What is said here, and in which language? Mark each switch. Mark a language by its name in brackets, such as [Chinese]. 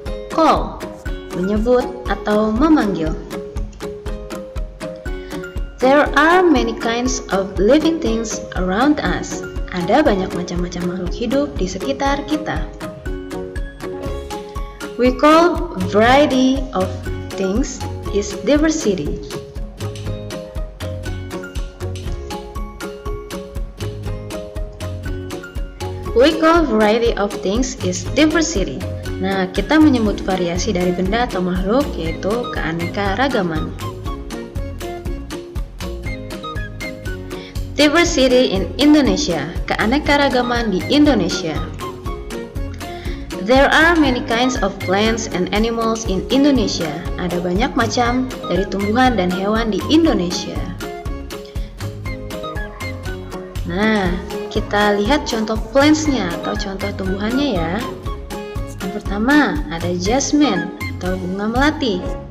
[Indonesian] Call, menyebut atau memanggil. [English] There are many kinds of living things around us. [Indonesian] Ada banyak macam-macam makhluk hidup di sekitar kita. [English] We call variety of things is diversity. We call variety of things is diversity. [Indonesian] Nah, kita menyebut variasi dari benda atau makhluk yaitu keanekaragaman. [English] Diversity in Indonesia, [Indonesian] keanekaragaman di Indonesia. [English] There are many kinds of plants and animals in Indonesia. [Indonesian] Ada banyak macam dari tumbuhan dan hewan di Indonesia. Nah, kita lihat contoh plants-nya atau contoh tumbuhannya ya. Yang pertama ada jasmine atau bunga melati.